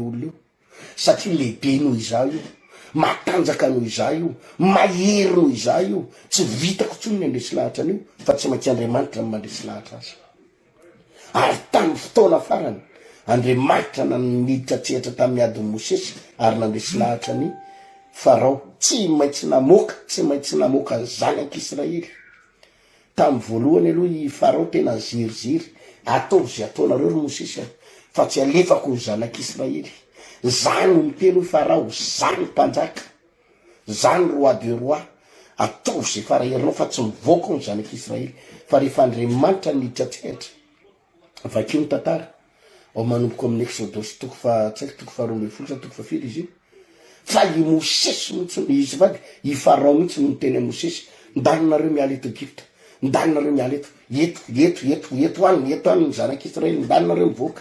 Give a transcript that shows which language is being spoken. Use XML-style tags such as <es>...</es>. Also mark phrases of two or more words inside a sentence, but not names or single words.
<mg>olona io satria lehibe noho izao io matanjaka noho izao io mahery noho izao io tsy vitako tsony ny andresy lahatra an'io fa tsy maintsy Andriamanitra ny mandresy lahatra azy ary tamin'ny fotoana farany Andriamanitra naniditra tsetra tamin'ny ady Mosesy ary nandresy lahatra ny Farao tsy maintsy namoaka ny zanak'Israely. Tamin'ny voalohany aloha i Farao tena ziriziry, atao zay ataonareo ry Mosesy fa tsy alefako ny zanak'Israely. Zany no miteny Farao, zany mpanjaka, zany</mg> <fr>roi de roi,</fr> <mg>atao zay faraherinao fa tsy mivoaka ny zanak'Israely. Fa rehefa Andriamanitra niditra tsetra, vakio ny tantara ao manomboka amin'ny Exodus toko faharoa ambin'ny folo toko fafito izy io. Fa i Mosesy mihitsy izy vady, i Farao mihitsy no miteny Mosesy, ndanonareo miala eto Egypta, ndanonareo miala eto any ny zanak'Israely, ndanonareo mivoaka.</mg>